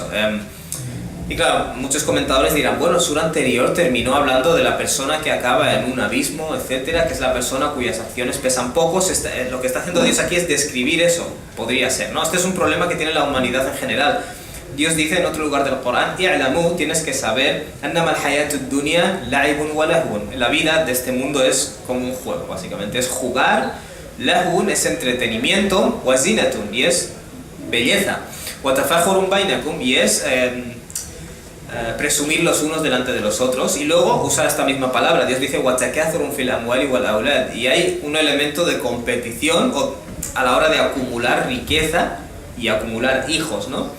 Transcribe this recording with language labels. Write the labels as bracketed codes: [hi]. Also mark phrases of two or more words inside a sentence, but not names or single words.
[es] Y claro, muchos comentadores dirán, bueno, el sura anterior terminó hablando de la persona que acaba en un abismo, etcétera, que es la persona cuyas acciones pesan poco. Lo que está haciendo Dios aquí es describir eso. Podría ser, ¿no? Este es un problema que tiene la humanidad en general. Dios dice en otro lugar del Corán, "I'lamu", tienes que saber, [ar] "أنما الحياة الدنيا لعب ولهو". [es] La vida de este mundo es como un juego, básicamente. Es jugar, lahwun es entretenimiento, [ar] وزينة, [es] y es belleza, [ar] وتفاخر بينكم, [es] y es presumir los unos delante de los otros. Y luego usa esta misma palabra. Dios dice, [ar] وتكاثر في الأموال والأولاد, [es] y hay un elemento de competición a la hora de acumular riqueza y acumular hijos, ¿no?